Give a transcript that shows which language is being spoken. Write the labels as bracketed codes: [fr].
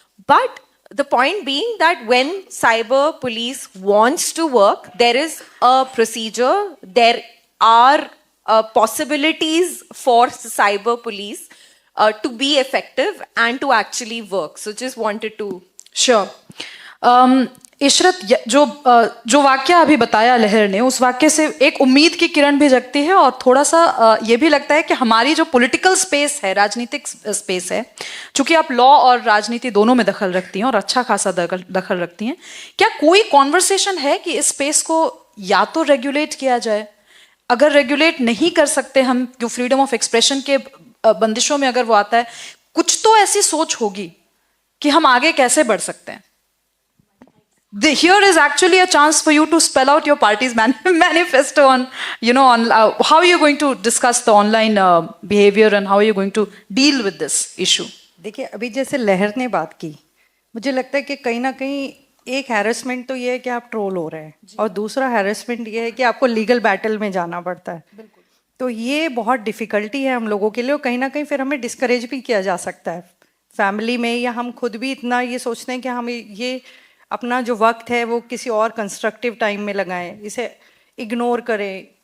[en] But the point being that when cyber police wants to work, there is a procedure, there are possibilities for cyber police to be effective and to actually work. So just wanted to... [hi] sure Ishrat, जो वाक्य अभी बताया लहर ने, उस वाक्य से एक उम्मीद की किरण भी जगती है और थोड़ा सा ये भी लगता है कि हमारी जो पॉलिटिकल स्पेस है, राजनीतिक स्पेस है, चूंकि आप लॉ और राजनीति दोनों में दखल रखती हैं और अच्छा खासा दखल रखती हैं, क्या कोई कॉन्वर्सेशन है कि इस स्पेस को या तो रेगुलेट किया जाए? अगर रेगुलेट नहीं कर सकते हम, जो फ्रीडम ऑफ एक्सप्रेशन के बंदिशों में अगर वो आता है, कुछ तो ऐसी सोच होगी कि हम आगे कैसे बढ़ सकते हैं. [en] Here is actually a chance for you to spell out your party's manifesto on, on how are you going to discuss the online behavior and how are you going to deal with this issue. [hi] देखिए, अभी जैसे लहर ने बात की, मुझे लगता है कि कहीं ना कहीं एक हैरेसमेंट तो ये है कि आप ट्रोल हो रहे हैं और दूसरा हैरेसमेंट ये है कि आपको लीगल बैटल में जाना पड़ता है. तो ये बहुत डिफिकल्टी है हम लोगों के लिए और कहीं ना कहीं फिर हमें डिस्करेज भी किया जा सकता है फैमिली में, या हम खुद भी इतना ये सोचते हैं कि हम ये अपना जो वक्त है वो किसी और कंस्ट्रक्टिव टाइम में लगाएं, इसे इग्नोर करें.